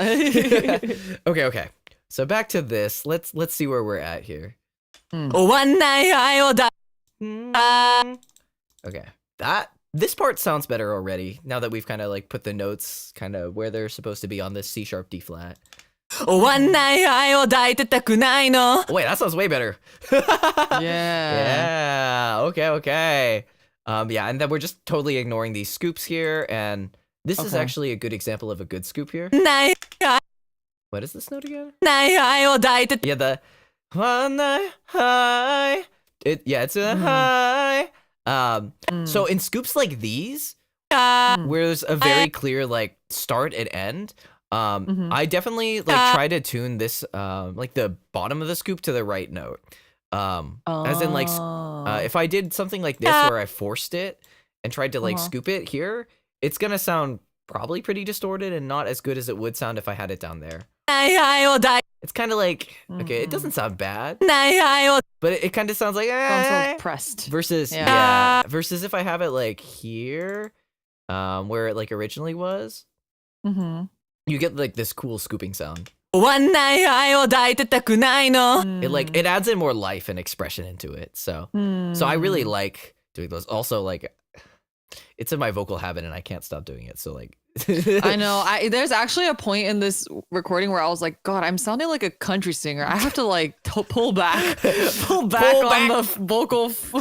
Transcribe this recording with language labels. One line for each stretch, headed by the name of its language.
English: Okay. So back to this. Let's see where we're at here.
Japanese: 終わんない愛をだ
English: Okay. This part sounds better already now that we've kind of like put the notes kind of where they're supposed to be on this C sharp D flat.
Japanese: 終わんない愛を抱いてたくないの
English: Wait, that sounds way better. yeah. Yeah. Okay. Yeah, and then we're just totally ignoring these scoops here, and this is Okay. actually a good example of a good scoop here.
Japanese: ない
English: What is this note again?
Japanese: 愛を抱いて
English: Yeah, the one high. It's a high. So in scoops like these, where there's a very clear like start and end, I definitely like try to tune this like the bottom of the scoop to the right note. As in like if I did something like this where I forced it and tried to like scoop it here, it's gonna sound probably pretty distorted and not as good as it would sound if I had it down there.
Japanese: 愛を抱い
English: It's kind of like, okay, it doesn't sound bad,
Japanese: ない愛を
English: but it kind of sounds like Sounds so pressed. versus Yeah. versus if I have it like here, where it like originally was, you get like this cool scooping sound.
Japanese: 終わんない愛を抱いてたくないの
English: It like it adds in more life and expression into it. So I really like doing those. Also, like it's in my vocal habit and I can't stop doing it. So like I know. There's actually a point in this recording where I was like, God, I'm sounding like a country singer. I have to like pull back on the vocal